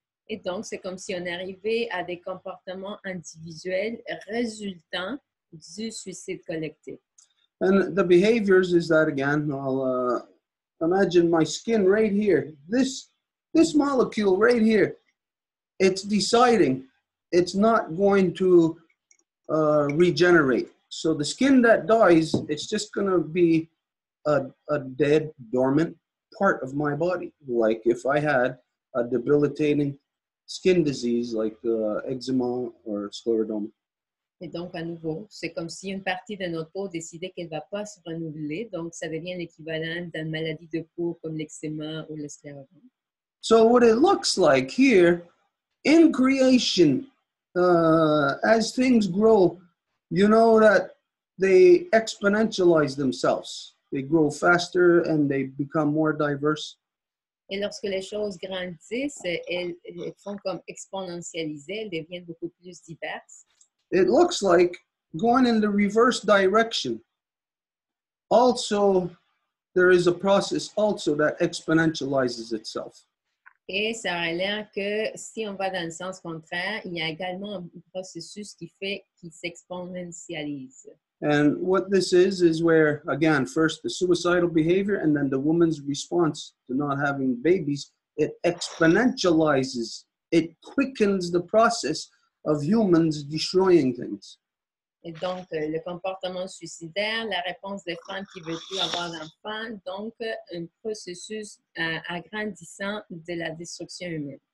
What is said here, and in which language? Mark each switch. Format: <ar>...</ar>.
<fr>Et donc, c'est comme si on arrivait à des comportements individuels résultant du suicide collectif.</fr> <en>And the behaviors is that, again, I'll imagine my skin right here. This molecule right here, it's deciding it's not going to regenerate. So the skin that dies, it's just going to be a dead, dormant part of my body. Like if I had a debilitating skin disease like eczema or sclerodoma.</en> <fr>Et donc, à nouveau, c'est comme si une partie de notre peau décidait qu'elle ne va pas se renouveler. Donc, ça devient l'équivalent d'une maladie de peau comme l'eczéma ou le scléroderme.</fr> <en>So what it looks like here in creation, as things grow, you know that they exponentialize themselves. They grow faster and they become more diverse.</en> <fr>Et lorsque les choses grandissent, elles font comme exponentialiser, elles deviennent beaucoup plus diverses.</fr> <en>It looks like going in the reverse direction. Also, there is a process also that exponentializes itself.</en> <fr>Et ça a l'air que si on va dans le sens contraire, il y a également un processus qui s'exponentialise.</fr> <en>And what this is where, again, first the suicidal behavior and then the woman's response to not having babies, it exponentializes, it quickens the process of humans destroying things.</en> <fr>Et donc, le comportement suicidaire, la réponse des femmes qui ne veulent plus avoir d'enfants, donc un processus agrandissant de la destruction humaine.</fr>